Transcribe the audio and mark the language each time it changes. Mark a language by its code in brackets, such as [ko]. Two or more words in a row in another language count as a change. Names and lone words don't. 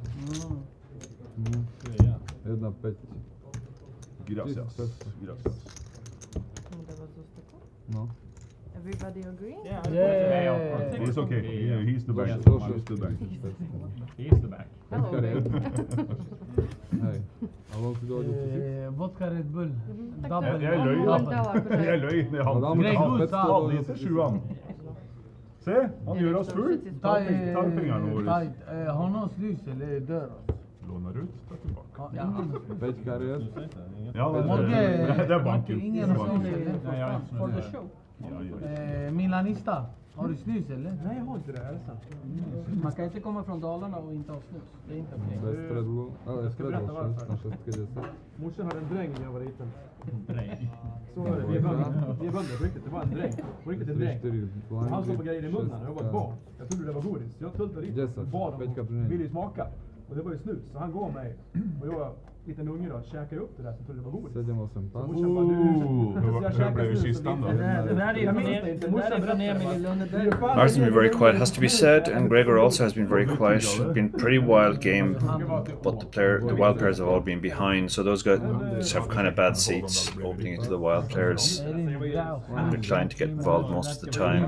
[en] No. Everybody agree? Yeah. He's okay. Yeah, he's the bank. He's the bank. He's the bank. Hello, babe. Vodka Red Bull. [no] Jeg løy. Han hadde i seg 7-an. Se, han gjør oss full. Ta pengene våre. Har noen snus eller dør? Låner ut, ta tilbake. Ja, det er banken. Ingen har snus eller? [en] For the show. [no] Milanista, har du snus eller? [sv] Nej, jag har inte det hälsa. Man kan inte komma från Dalarna och inte ha snus. Det är inte okej. Ska berätta varför. Morsan hade en dräng när jag var liten. Så var det, vi är bönder på riktigt. Det var en dräng. På riktigt en dräng. Han stod på grejer i munnen. Jag var ett barn. Jag trodde det var godis. Jag tullade dit och bad dem. Ville ju smaka. Och det var ju snus. Så han går mig. Och jag var liten unge då. Käkade upp det där så trodde det var godis. Hur blev kistan då? [en] Martin's been very quiet, has to be said, and Gregor also has been very quiet. It's been a pretty wild game, but the wild players have all been behind, so those guys have kind of bad seats opening into the wild players, and they're trying to get involved most of the time.